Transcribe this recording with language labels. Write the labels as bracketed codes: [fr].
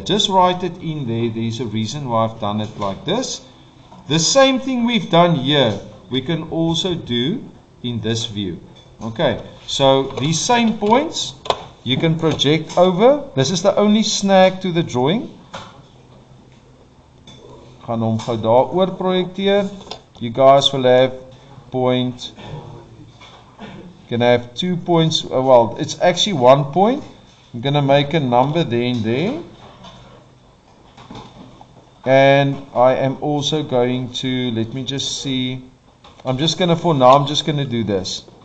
[en] Just write it in there. There's a reason why I've done it like this. The same thing we've done here, we can also do in this view. Okay, so these same points you can project over. This is the only snag to the drawing. [af] Gaan hom gou daar oor projekteer. [en] You guys will have point, you can have 2 points, well, it's actually 1 point. I'm going to make a number there and there. And I am also going to, let me just see, I'm just going to, for now, I'm just going to do this.